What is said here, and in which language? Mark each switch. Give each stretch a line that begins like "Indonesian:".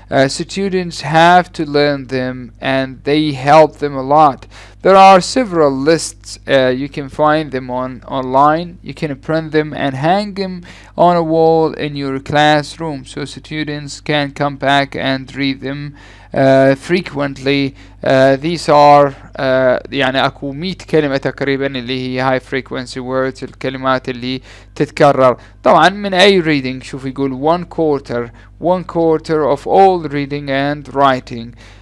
English: Students have to learn them, and they help them a lot. There are several lists. You can find them online. You can print them and hang them on a wall in your classroom, so students can come back and read them frequently. These are
Arabic: يعني اكو 100 كلمة تقريبا اللي هي
English: high frequency words،
Arabic: الكلمات اللي تتكرر. طبعا من اي
English: reading،
Arabic: شوف يقول
English: 1/4 of all reading and writing.